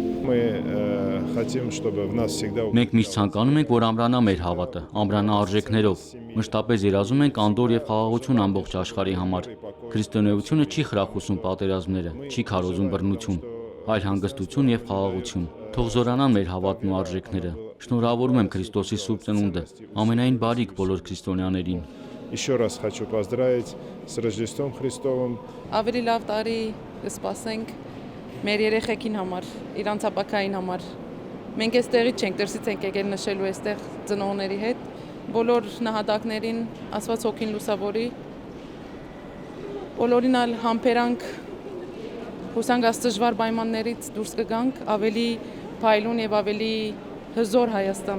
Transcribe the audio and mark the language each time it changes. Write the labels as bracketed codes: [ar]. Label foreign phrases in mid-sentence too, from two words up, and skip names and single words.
[hy] Մենք միշտ ցանկանում ենք, որ ամրանա մեր հավատը, ամրանա արժեքներով։ Մշտապես երազում ենք անդոր եւ խաղաղություն ամբողջ աշխարհի համար։ Քրիստոնեությունը չի խրախուսում պատերազմները, չի քարոզում բռնություն, այլ հանգստություն եւ խաղաղություն։ Թող զորանան մեր հավատն ու արժեքները։ Շնորհավորում եմ Քրիստոսի Սուրբ Ծնունդը, ամենայն բարիք բոլոր քրիստոնյաներին։ [ru] Еще раз хочу поздравить с Рождеством Христовым. [hy] Ավելի լավ տարի կսպասենք մեր երեխեքին համար, իրանց ապակային համար։ Մենք այստեղից չենք, դրսից ենք եկել նշելու այստեղ ծնողների հետ, բոլոր նահատակներին Աստված հոգին լուսավորի, բոլորին ալ համբերանք, հուսանք այս դժվար պայմաններից դուրս կգանք, ավելի փայլուն եւ ավելի հզոր Հայաստան։